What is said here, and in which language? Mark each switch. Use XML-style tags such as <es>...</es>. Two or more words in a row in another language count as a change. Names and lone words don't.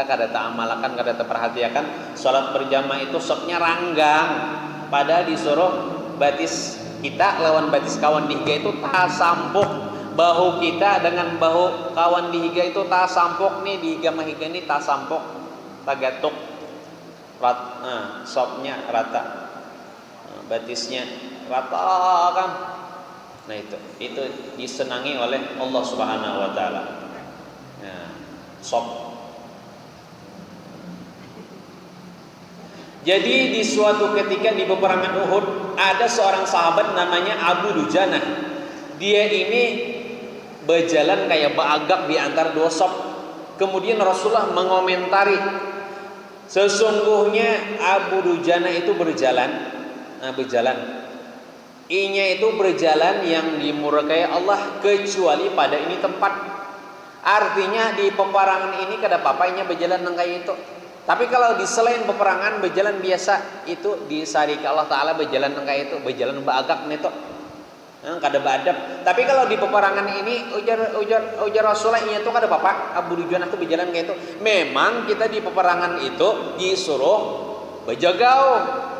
<bjn>kada ta'amalakan, kada terperhatikan salat berjamaah itu soknya ranggang, padahal disuruh batis kita lawan batis kawan dihiga itu tak sampuk, bahu kita dengan bahu kawan dihiga itu tak sampuk nih, dihiga mahiga ini tak sampuk, tak gatuk, soknya rata, batisnya rata kan. Nah itu disenangi oleh Allah</bjn> <ar>سبحانه وتعالى.</ar> <bjn>Nah, shaf. Jadi di suatu ketika di peperangan Uhud ada seorang sahabat namanya Abu Dujanah. Dia ini berjalan kayak beagak di antara dua shaf. Kemudian Rasulullah mengomentari, sesungguhnya Abu Dujanah itu berjalan. Inya itu berjalan yang dimurkai Allah kecuali pada ini tempat. Artinya di peperangan ini kada apa-apa inya berjalan nang kayak itu. Tapi kalau di selain peperangan berjalan biasa itu disari ke Allah Taala berjalan nang kayak itu, berjalan beagak neto. Kada beadab. Tapi kalau di peperangan ini ujar Rasulullah inya itu kada apa-apa. Abu Dujanah itu berjalan kayak itu. Memang kita di peperangan itu disuruh berjagau.</bjn>